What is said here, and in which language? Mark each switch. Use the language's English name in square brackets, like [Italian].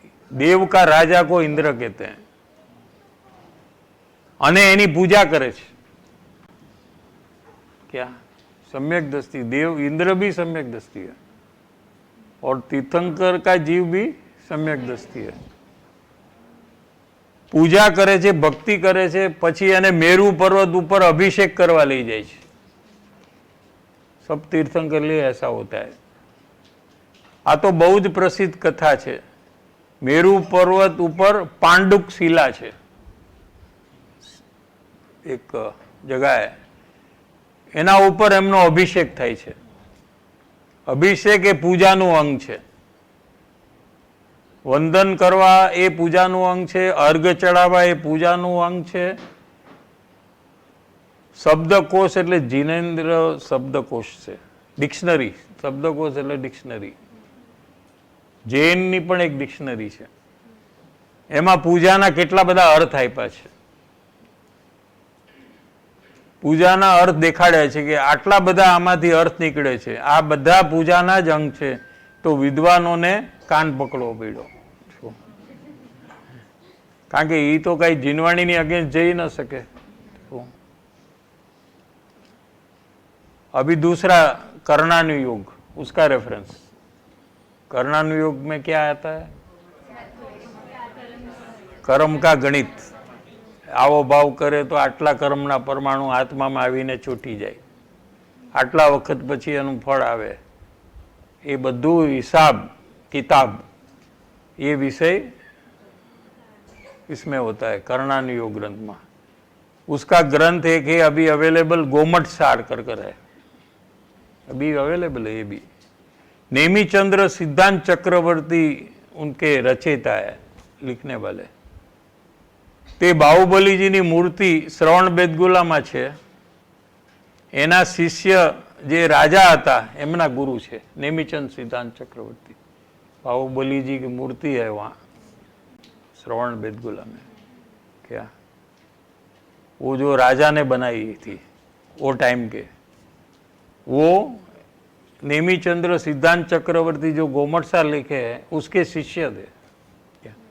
[Hindi] देव का राजा को इंद्र कहते हैं, [Gujarati] અને એની પૂજા કરે છે. [Hindi] क्या? सम्यक दृष्टि. देव इंद्र भी सम्यक दृष्टि है और तीर्थंकर का जीव भी सम्यक दृष्टि है. [Gujarati] પૂજા કરે છે, ભક્તિ કરે છે, પછી એને મેરુ પર્વત ઉપર અભિષેક કરવા લઈ જાય છે. [Hindi] सब तीर्थंकर लिए ऐसा होता है. [Gujarati] આ તો બહુ જ પ્રસિદ્ધ કથા છે. મેરુ પર્વત ઉપર પાંડુક શિલા છે, એક જગાએ, એના ઉપર એમનો અભિષેક થાય છે. અભિષેક એ પૂજાનું અંગ છે. વંદન કરવા એ પૂજાનું અંગ છે, અર્ઘ ચડાવવા એ પૂજાનું અંગ છે. શબ્દકોશ એટલે જીનેન્દ્ર શબ્દકોશ છે, ડિક્શનરી. શબ્દકોશ એટલે ડિક્શનરી. જૈનની પણ એક ડિક્શનરી છે, એમાં પૂજાના કેટલા બધા અર્થ આપ્યા છે. પૂજાના અર્થ દેખાડ્યા છે કે આટલા બધા આમાંથી અર્થ નીકળે છે, આ બધા પૂજાના જ અંગ છે. તો વિદ્વાનોને કાન પકડવો પડ્યો, કારણ કે એ તો કઈ જીનવાણીની અગેન્સ્ટ જઈ ન શકે. [Hindi] अभी दूसरा कर्णानुयोग, उसका रेफरेंस. कर्णानुयोग में क्या आता है? कर्म का गणित. [Gujarati] આવો ભાવ કરે તો આટલા કર્મના પરમાણુ આત્મામાં આવીને ચોંટી જાય, આટલા વખત પછી એનું ફળ આવે. એ બધું હિસાબ કિતાબ ये विषय इसमें होता है कर्णानुयोग ग्रंथ में. [Hindi] उसका ग्रंथ एक है अभी अवेलेबल, गोमट सार कर है, अभी अवेलेबल है. ये भी नेमीचंद्र सिद्धांत चक्रवर्ती उनके रचयिता है, लिखने वाले. [Gujarati] તે બાહુબલીજીની મૂર્તિ શ્રવણ બેદગુલામાં છે. એના શિષ્ય જે રાજા હતા એમના ગુરુ છે नेमीचंद सिद्धांत चक्रवर्ती. [Hindi] बाहुबली की मूर्ति है वहाँ श्रवण बेदगुला में. क्या? वो जो राजा ने बनाई थी वो टाइम के, वो नेमीचंद्र सिद्धांत चक्रवर्ती जो गोमटसार लिखे हैं उसके शिष्य थे.